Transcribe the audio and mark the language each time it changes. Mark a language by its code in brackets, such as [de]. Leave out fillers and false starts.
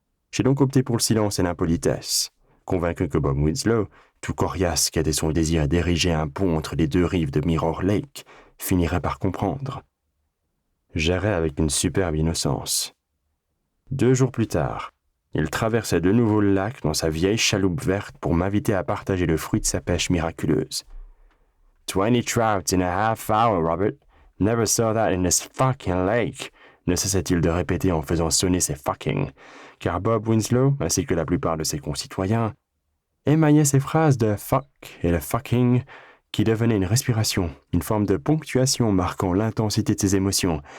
[fr] J'ai donc opté pour le silence et l'impolitesse, convaincu que Bob Winslow, tout coriace qu'était son désir d'ériger un pont entre les deux rives de Mirror Lake, finirait par comprendre. J'errais avec une superbe innocence. 2 jours plus tard, il traversait de nouveau le lac dans sa vieille chaloupe verte pour m'inviter à partager le fruit de sa pêche miraculeuse. [en] 20 trouts in a half hour, Robert. Never saw that in this fucking lake, [fr] ne cessait-il de répéter en faisant sonner ses fucking, car Bob Winslow, ainsi que la plupart de ses concitoyens, émaillaient ses phrases de fuck et de fucking qui devenaient une respiration, une forme de ponctuation marquant l'intensité de ses émotions.